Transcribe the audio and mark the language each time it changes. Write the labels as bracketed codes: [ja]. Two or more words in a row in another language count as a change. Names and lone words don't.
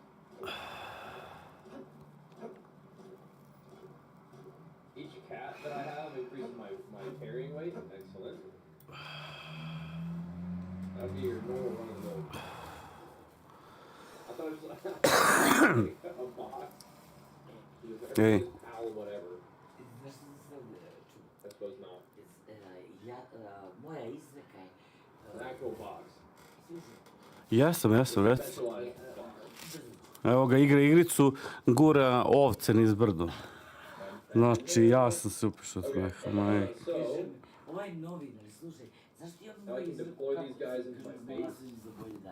[en] Each cat that I have increases my carrying weight. Excellent. That would be your normal run-of-the-mill. I thought it was like a box. Hey. PAL whatever. I suppose not. [sr] Moja izreka je... [en] An actual box. [sr] Jesam, reci. [en] Specialized box. [sr] Evo ga, igra igricu, gura ovce niz brdo. Znači, ja sam se upišao od smeha, majke. Ovaj novinar, slušaj, zašto ti on moja izreka kažem za bolje dan?